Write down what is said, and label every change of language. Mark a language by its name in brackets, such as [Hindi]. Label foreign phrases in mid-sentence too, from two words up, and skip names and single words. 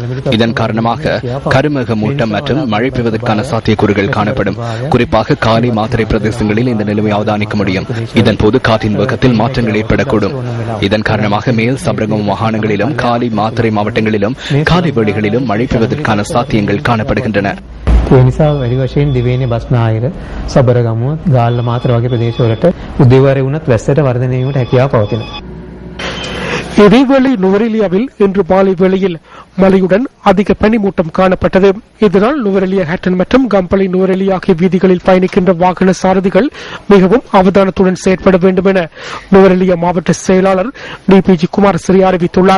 [Tamil] இதன் காரணமாக கருமேக மூட்டம் மற்றும் மழை பெய்வதற்கான சாத்தியக்கூறுகள் காணப்படும். குறிப்பாக காலி மாத்திரை பிரதேசங்களில் இந்த நிலைமை அவதானிக்க முடியும். இதன் போது காற்றின் வேகத்தில் மாற்றங்கள் ஏற்படக்கூடும். இதன் காரணமாக மேல் சபரகம் மாகாணங்களிலும் காலி மாத்திரை மாவட்டங்களிலும் காலை வேளைகளிலும் மழை பெய்வதற்கான சாத்தியங்கள் காணப்படுகின்றன. [Sinhala] ඒ නිසා වැඩි වශයෙන් දිවයිනේ බස්නාහිර සබරගමුව ගාල්ල මාතර වගේ ප්‍රදේශවලට උදේවරේ වුණත් වැස්සට වර්ධනය වීමට හැකියාව පවතිනවා. [Tamil] இதேவேளை நுவரெலியாவில் இன்று மாலை வேளையில் மழையுடன் அதிக பனிமூட்டம் காணப்பட்டது. இதனால் நுவரெலியா ஹேட்டன் மற்றும் கம்பளை நுவரெலியா ஆகிய வீதிகளில் பயணிக்கின்ற வாகன சாரதிகள் மிகவும் அவதானத்துடன் செயற்பட வேண்டும் என நுவரெலியா மாவட்ட செயலாளர் DPG குமாரஸ்ரீ அறிவித்துள்ளார்.